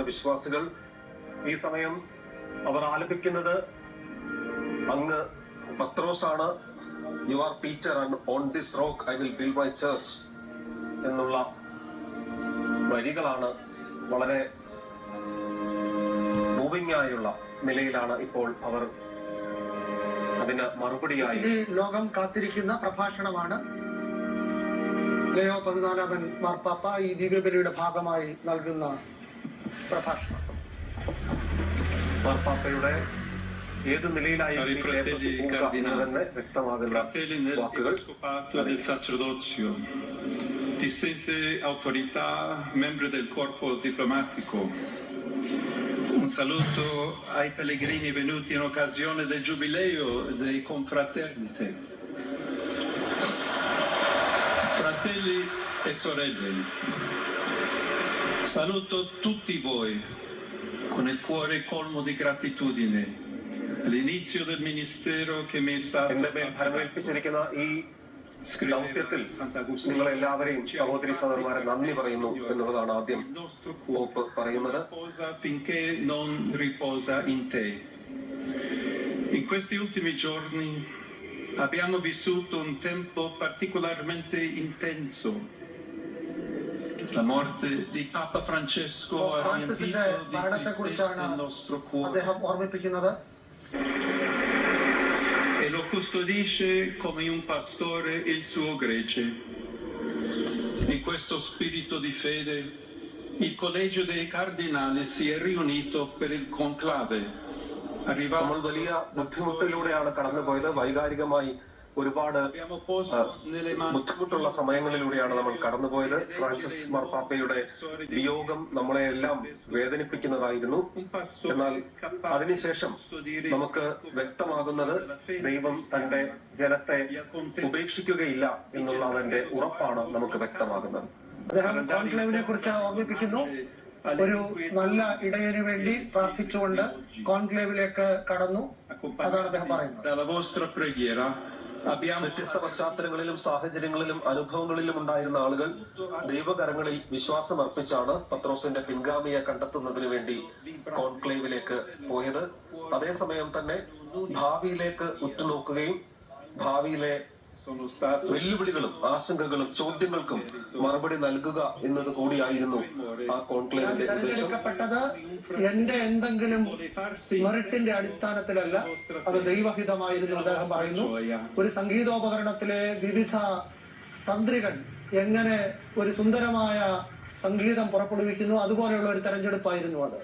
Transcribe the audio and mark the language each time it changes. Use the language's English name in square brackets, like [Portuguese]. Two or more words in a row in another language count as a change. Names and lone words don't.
[Malayalam] വിശ്വാസികൾ ഈ സമയം അവർ ആലപിക്കുന്നത് അങ്ങ് പത്രോസാണ്, [English] you are Peter and on this rock I will build my church [Malayalam] എന്നുള്ള വരികളാണ്. വളരെ മൂവിംഗ് ആയുള്ള നിലയിലാണ് ഇപ്പോൾ അവർ അതിന് മറുപടിയായി. ലോകം കാത്തിരിക്കുന്ന പ്രഭാഷണമാണ് ലയോ 14 മാർപ്പാപ്പ ഈ ദിവ്യബലിയുടെ ഭാഗമായി നൽകുന്ന പ്രഭാഷണം. മാർപ്പാപ്പയുടെ ഏത് നിലയിലായി വ്യക്തമാകുന്ന വാക്കുകൾ. [Italian] Dissente autorità, membri del corpo diplomatico. Un saluto ai pellegrini venuti in occasione del giubileo dei confraternite. Fratelli e sorelle, saluto tutti voi con il cuore colmo di gratitudine all'inizio del ministero che mi è stato [Malayalam] ഭരമേൽപ്പിച്ചിരിക്കുന്ന ഈ ദൗത്യത്തിൽ നിങ്ങളെല്ലാവരെയും സഹോദരി സഹോദരന്മാരെ നന്ദി പറയുന്നു എന്നുള്ളതാണ് ആദ്യം പോപ്പ് പറയുന്നത്. [Italian] finché non riposa in te. In questi ultimi giorni abbiamo vissuto un tempo particolarmente intenso. La morte di Papa Francesco ha riempito di tristezza il nostro cuore e lo custodisce come un pastore il suo gregge. In questo spirito di fede il Collegio dei Cardinali si è riunito per il conclave arrivato [Malayalam] നമ്മൾ വലിയ ബുദ്ധിമുട്ടിലൂടെയാണ് കടന്നുപോയത്. വൈകാരികമായി ഒരുപാട് [Italian] abbiamo posto nelle mani [Malayalam] ബുദ്ധിമുട്ടുള്ള സമയങ്ങളിലൂടെയാണ് നമ്മൾ കടന്നുപോയത്. ഫ്രാൻസിസ് മാർപ്പാപ്പയുടെ വിയോഗം നമ്മളെ എല്ലാം വേദനിപ്പിക്കുന്നതായിരുന്നു. എന്നാൽ അതിനുശേഷം നമുക്ക് വ്യക്തമാകുന്നത് ദൈവം തന്റെ ജനത്തെ ഉപേക്ഷിക്കുകയില്ല എന്നുള്ള അവന്റെ ഉറപ്പാണ് നമുക്ക് വ്യക്തമാകുന്നത്. അദ്ദേഹം കോൺക്ലേവിനെ കുറിച്ച് ഓർമ്മിപ്പിക്കുന്നു. ഒരു നല്ല ഇടയന് വേണ്ടി പ്രാർത്ഥിച്ചുകൊണ്ട് കോൺക്ലേവിലേക്ക് കടന്നു. അതാണ് അദ്ദേഹം പറയുന്നത്. [Italian] dalla vostra preghiera abbiamo [Malayalam] വ്യത്യസ്ത പശ്ചാത്തലങ്ങളിലും സാഹചര്യങ്ങളിലും അനുഭവങ്ങളിലും ഉണ്ടായിരുന്ന ആളുകൾ ദൈവകരങ്ങളിൽ വിശ്വാസം അർപ്പിച്ചാണ് പത്രോസിന്റെ പിൻഗാമിയെ കണ്ടെത്തുന്നതിന് വേണ്ടി കോൺക്ലേവിലേക്ക് പോയത്. അതേസമയം തന്നെ ഭാവിയിലേക്ക് ഉറ്റുനോക്കുകയും ഭാവിയിലെ [Italian] sono stato [Malayalam] വെല്ലുവിളികളും ആശങ്കകളും ചോദ്യങ്ങൾക്കും മറുപടി നൽകുക എന്നത് കൂടിയായിരുന്നു ആ കോൺക്ലേവിന്റെ ഉദ്ദേശം. തിരഞ്ഞെടുക്കപ്പെട്ടത് എന്റെ എന്തെങ്കിലും മെറിറ്റിന്റെ അടിസ്ഥാനത്തിലല്ല, അത് ദൈവഹിതമായിരുന്നു അദ്ദേഹം പറയുന്നു. ഒരു സംഗീതോപകരണത്തിലെ വിവിധ തന്ത്രികൾ എങ്ങനെ ഒരു സുന്ദരമായ സംഗീതം പുറപ്പെടുവിക്കുന്നു, അതുപോലെയുള്ള ഒരു തെരഞ്ഞെടുപ്പായിരുന്നു അത്.